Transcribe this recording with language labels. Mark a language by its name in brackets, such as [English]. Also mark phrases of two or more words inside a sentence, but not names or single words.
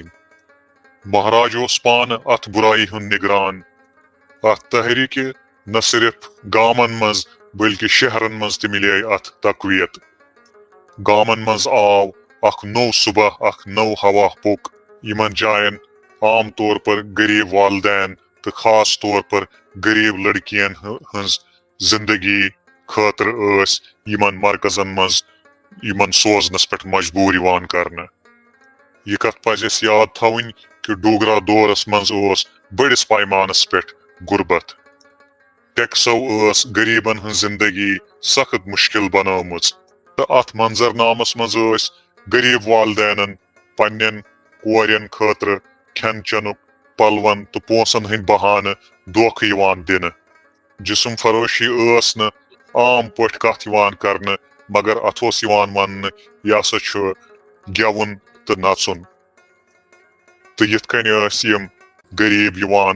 [Kashmiri] مہاراج اوس پانہ ات برائی ہند نگران۔ ات تحریک نہ صرف گامن مز بلکہ شہرن مز تہ ملے ات تقویت۔ گامن مز آو اخ نو صبح، اخ نو ہوا پوک۔ یمن جائن عام طور پر غریب والدین تو خاص طور پر غریب لڑکین ہنز زندگی خاطر اس یمن مرکزن مز یمن سوزنس پہ مجبور یوان کرنے۔ یہ کت پز اس یاد تھوین کہ ڈوگرا دورس مز اس بڑس پیمانس پہ غربت۔ ٹیکسو اس غریبن ہن زندگی سخت مشکل بنٲومٕژ تو ات منظر نامس مز اس غریب والدینن پنن کورین خاطر کھین چنک، پلون تو پونسن ہند بہانہ دھوکہ یوان دنہ۔ جسم فروشی ٲس نہٕ عام پٲٹھۍ کتھ یِوان کرنہٕ مگر اتھ اوس یِوان وننہٕ یہِ ہسا چھُ گٮ۪وُن تہٕ نژُن تہٕ یِتھ کٔنۍ ٲسۍ یِم غریٖب یِوان